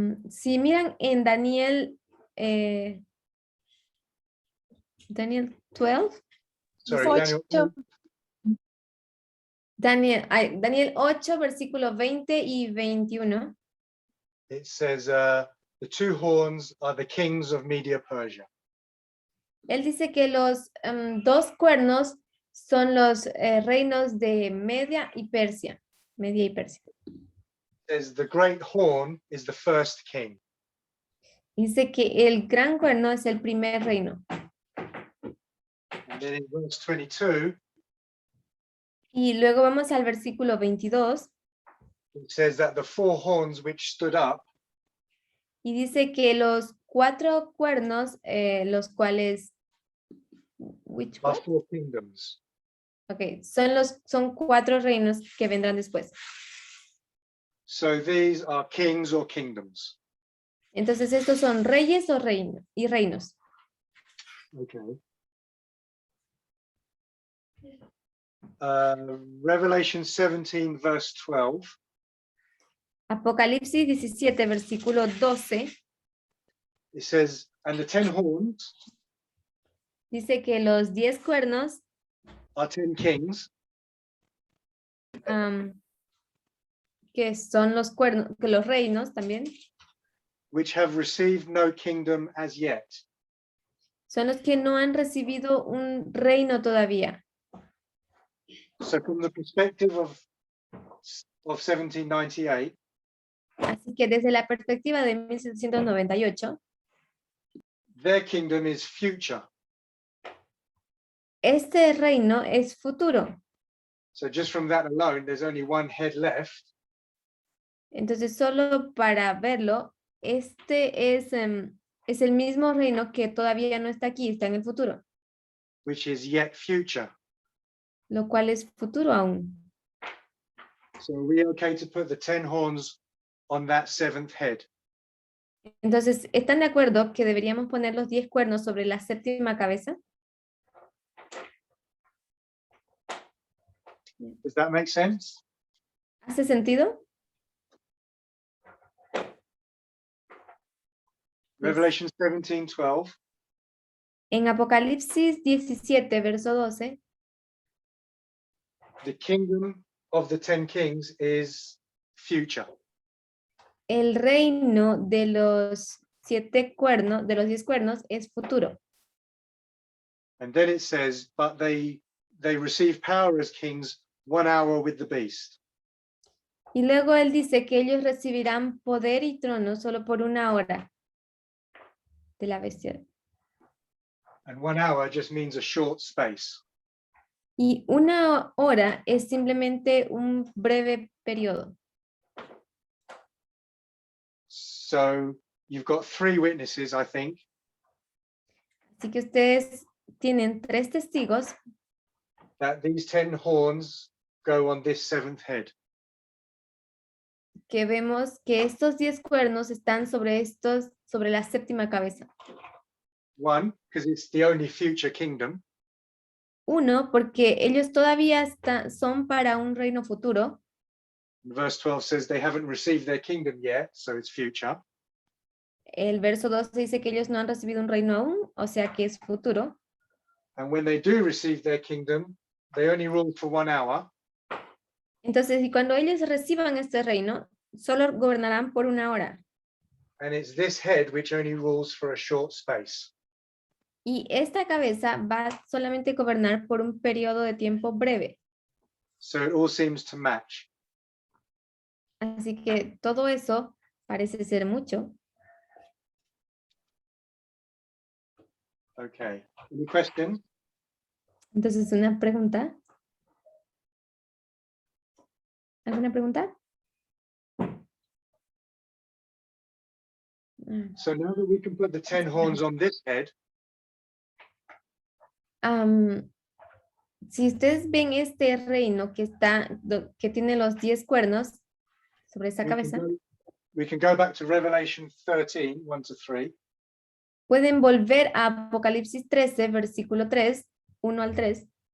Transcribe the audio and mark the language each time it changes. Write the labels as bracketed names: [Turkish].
[Spanish] Si miran en Daniel, Daniel 12, [English] sorry, [Spanish] Daniel 8, versículos 20 y 21. [English] it says the two horns are the kings of Media Persia. [Spanish] Él dice que los dos cuernos son los reinos de Media y Persia. Media y Persia. [English] It says the great horn is the first king. [Spanish] Dice que el gran cuerno es el primer reino. [English] And then in verse 22, [Spanish] Y luego vamos al versículo 22 [English] it says that the four horns which stood up [Spanish] y dice que los 4 cuernos, los cuales, which [English] are one? 4 kingdoms. [Spanish] Okay, son 4 reinos que vendrán después. [English] So these are kings or kingdoms. [Spanish] Entonces estos son reyes o reinos. [English] Okay. Revelation 17 verse 12. [Spanish] Apocalipsis 17, versículo 12, [English] It says, and the 10 horns [Spanish] dice que los 10 cuernos, [English] are 10 kings [Spanish] que son los cuernos, que los reinos también, [English] which have received no kingdom as yet. [Spanish] son los que no han recibido un reino todavía. [English] So from the perspective of 1798, [Spanish] Así que desde la perspectiva de 1798, [English] their kingdom is future. [Spanish] este reino es futuro. [English] So just from that alone, there's only one head left, [Spanish] Entonces, solo para verlo, este es el mismo reino que todavía no está aquí, está en el futuro, [English] which is yet future. [Spanish] lo cual es futuro aún. [English] So are we okay to put the 10 horns on that seventh head? [Spanish] Entonces, ¿están de acuerdo que deberíamos poner los 10 cuernos sobre la séptima cabeza? [English] Does that make sense? [Spanish] ¿Hace sentido? [English] Revelation 17:12. [Spanish] En Apocalipsis 17, verso 12, [English] The kingdom of the 10 kings is future. [Spanish] el reino de los 7 cuernos, de los 10 cuernos, es futuro. [English] And then it says, but they receive power as kings 1 hour with the beast. [Spanish] Y luego él dice que ellos recibirán poder y trono solo por 1 hora de la bestia. [English] And 1 hour just means a short space. [Spanish] Y 1 hora es simplemente un breve periodo. [English] So you've got 3 witnesses, I think, [Spanish] Así que ustedes tienen 3 testigos [English] that these 10 horns go on this seventh head. [Spanish] que vemos que estos 10 cuernos están sobre la séptima cabeza. [English] 1, because it's the only future kingdom. [Spanish] 1, porque ellos todavía son para un reino futuro. [English] Verse 12 says they haven't received their kingdom yet, so it's future. [Spanish] El verso 12 dice que ellos no han recibido un reino aún, o sea que es futuro. [English] And when they do receive their kingdom, they only rule for 1 hour. [Spanish] Entonces, y cuando ellos reciban este reino, solo gobernarán por 1 hora. [English] And it's this head which only rules for a short space. [Spanish] Y esta cabeza va solamente a gobernar por un periodo de tiempo breve. [English] So it all seems to match. [Spanish] Así que todo eso parece ser mucho. [English] Okay. Any questions? [Spanish] Entonces, una pregunta. ¿Alguna pregunta? [English] So now that we can put the 10 horns on this head, [Spanish] Si ustedes ven este reino que tiene los 10 cuernos sobre esa cabeza, [English] we can go back to Revelation 13, 1 to 3. [Spanish] pueden volver a Apocalipsis 13, versículo 3, 1 al 3.